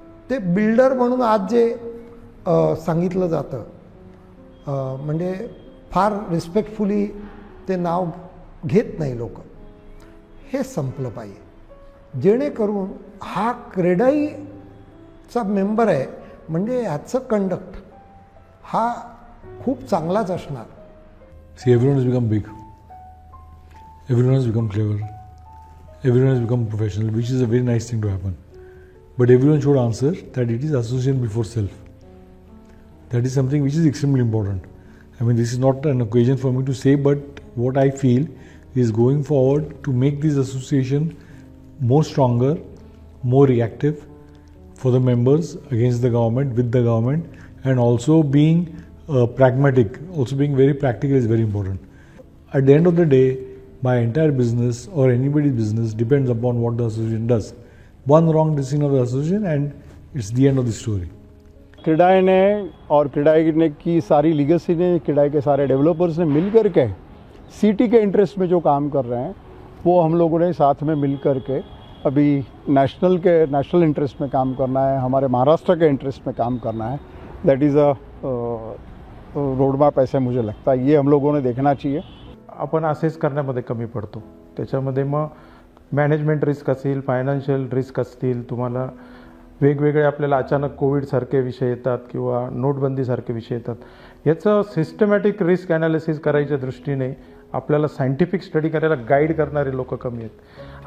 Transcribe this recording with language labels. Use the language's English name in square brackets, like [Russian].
[Marathi] ते बिल्डर म्हणून आज जे सांगितलं जातं, म्हणजे फार रिस्पेक्टफुली ते नाव घेत नाही लोक, हे संपलं पाहिजे. जेणेकरून हा क्रीडाईचा मेंबर आहे म्हणजे ह्याचं कंडक्ट हा खूप चांगलाच असणार. [English] See, everyone has become big. Everyone has become clever. Everyone has become professional, which is a very nice thing to happen. But everyone should answer that it is association before self. That is something which is extremely important. I mean, this is not an occasion for me to say, but what I feel is going forward to make this association more stronger, more reactive for the members against the government, with the government, and also being pragmatic, also being very practical is very important. at the end of the day, my entire business or anybody's business depends upon what the association does. One wrong decision of the association and it's the end of the story. [Hindi] CREDAI ने और क्रेडाई ने की सारी legacy ने, क्रेडाई के सारे developers ने मिल कर के सिटी के इंटरेस्ट में जो काम कर रहे हैं वो हम लोगों ने साथ में मिल कर के अभी नेशनल इंटरेस्ट में काम करना है, हमारे महाराष्ट्र के इंटरेस्ट में काम करना है. [English] that is a road map [Hindi] ऐसे मुझे लगता है. ये हम लोगों ने देखना चाहिए. [Marathi] आपण असेस करण्यामध्ये कमी पडतो. त्याच्यामध्ये मग मॅनेजमेंट रिस्क असेल, फायनान्शियल रिस्क असतील, तुम्हाला वेगवेगळे आपल्याला अचानक कोविडसारखे विषय येतात किंवा नोटबंदीसारखे विषय येतात. याचं सिस्टमॅटिक रिस्क ॲनालिसिस करायच्या दृष्टीने आपल्याला सायंटिफिक स्टडी करायला गाईड करणारे लोक कमी आहेत.